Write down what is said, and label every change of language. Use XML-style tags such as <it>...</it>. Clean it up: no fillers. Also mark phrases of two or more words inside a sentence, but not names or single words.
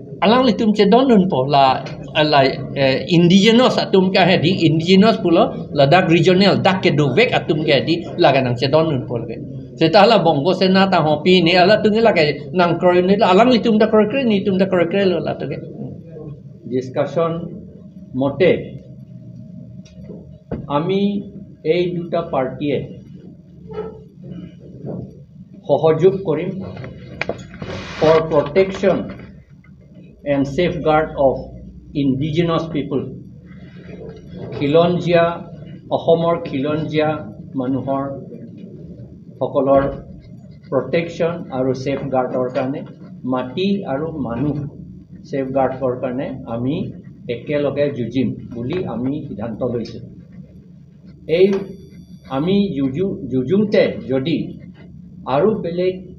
<mjw>alang litum che donun po la indigenous atum ka hedi indigenous pulo la dak regional dak ke do vek atum ke hedi la ga nang che donun po le seta la bongo sena ta hopi ni ala tungi la ke nang kroy ni alang litum da kroy ni tum da kroy lo la to ke discussion mote</mjw> <as>আমি এই দুটা পার্টিয়ে সহযোগ করিম</as> <en>for protection and safeguard of indigenous people</en> <as>খিলঞ্জীয়া অসমৰ খিলঞ্জীয়া মানুহৰ সকলৰ protection আৰু safeguardৰ কাৰণে মাটি আৰু মানুহ safeguardৰ কাৰণে আমি একেলগে যুঁজিম বুলি আমি সিদ্ধান্ত লৈছো এই আমি যুঁজোতে যদি আৰু বেলেগ</as>